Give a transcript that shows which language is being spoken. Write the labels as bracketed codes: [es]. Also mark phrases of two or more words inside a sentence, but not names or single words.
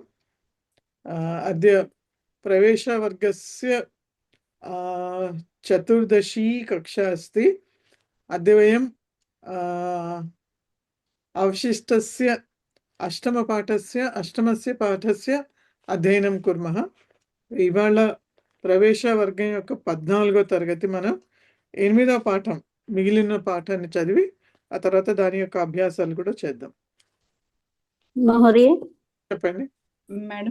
[sa] अद्य प्रवेशवर्गस्य चतुर्दशी कक्षा अस्ति। अद्य वयं अवशिष्टस्य अष्टमस्य पाठस्य అధ్యయనం కుర్మః. [te] ఇవాళ ప్రవేశవర్గం యొక్క 14వ తరగతి మనం 8వ పాఠం మిగిలిన పాఠాన్ని చదివి ఆ తర్వాత దాని యొక్క అభ్యాసాలు కూడా చేద్దాం. మహోదయ చెప్పండి మేడం.